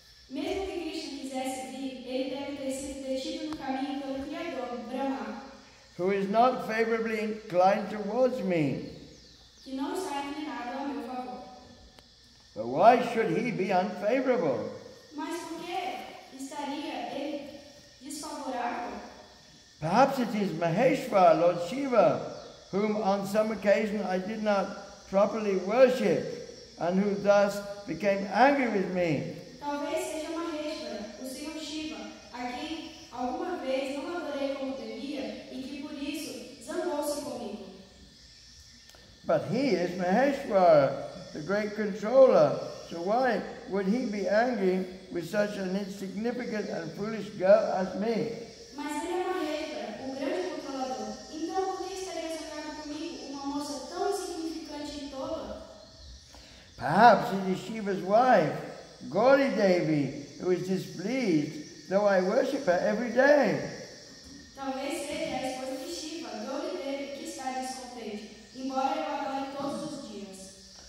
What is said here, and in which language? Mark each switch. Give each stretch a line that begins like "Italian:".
Portuguese: Mesmo que Krishna quisesse vir, ele deve ter sido detido no caminho pelo Criador, Brahma,
English: who is not favorably inclined towards me.
Portuguese: que não está inclinado a meu favor.
English: But why should he be unfavorable?
Portuguese: Mas por que estaria ele desfavorável?
English: Perhaps it is Maheshwar, Lord Shiva, whom on some occasion I did not properly worship, and who thus became angry with me.
Portuguese: Talvez seja Maheshwara, o Senhor Shiva, a quem alguma vez não adorei como devia e que por isso zangou-se comigo.
English: But he is Maheshwar, the great controller, so why would he be angry with such an insignificant and foolish girl as me?
Portuguese: Mas ele é Maheshwara, o grande controlador. Então por que estaria zangado comigo, uma moça tão insignificante e tola?
English: Perhaps it is Shiva's wife, Gauri Devi, who is displeased, though I worship her every day.
Portuguese: Talvez seja a esposa de Shiva, Gauri Devi, que está descontente, embora eu adore todos os dias.